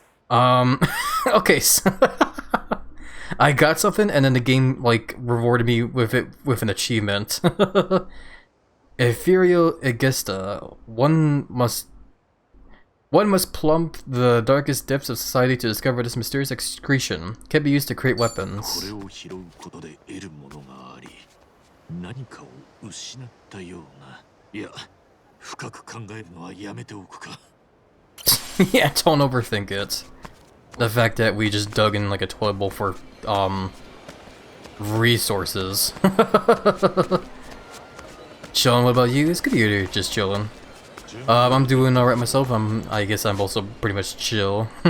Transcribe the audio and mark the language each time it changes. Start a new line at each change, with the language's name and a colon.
English: Okay, so I got something and then the game like rewarded me with it with an achievement. Ethereal Egista. One must One must plumb the darkest depths of society to discover this mysterious excretion. Can be used to create weapons.
Japanese: これを拾うことで得るものがあり、何かを失ったような。いや、深く考えるのはやめておくか。
English: Yeah, don't overthink it. The fact that we just dug in like a toilet bowl for, resources. Chillin', what about you? It's good you're just chillin'. I'm doing alright myself. I guess I'm also pretty much chill.